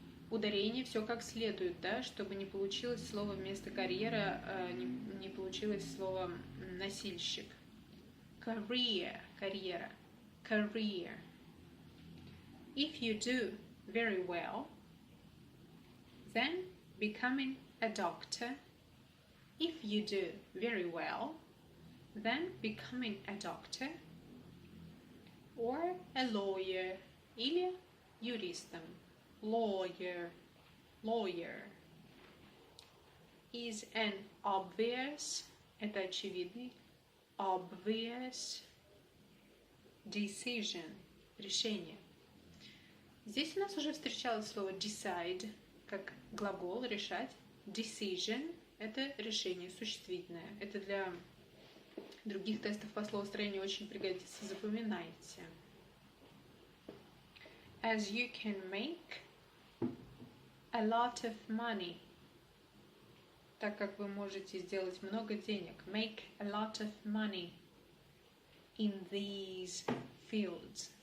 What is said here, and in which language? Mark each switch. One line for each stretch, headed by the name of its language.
Russian: Ударение все как следует, да, чтобы не получилось слово вместо карьера, не получилось слово носильщик.
English: Career, карьера. Career. If you do very well, then becoming a doctor. If you do very well, then becoming a doctor or a lawyer.
Russian: Или юристом. Lawyer.
English: is an obvious,
Russian: это очевидный,
English: obvious decision,
Russian: решение. Здесь у нас уже встречалось слово decide, как глагол решать. Decision – это решение существительное. Это для других тестов по словостроению очень пригодится. Запоминайте.
English: As you can make a lot of money.
Russian: Так как вы можете сделать много денег.
English: Make a lot of money in these fields.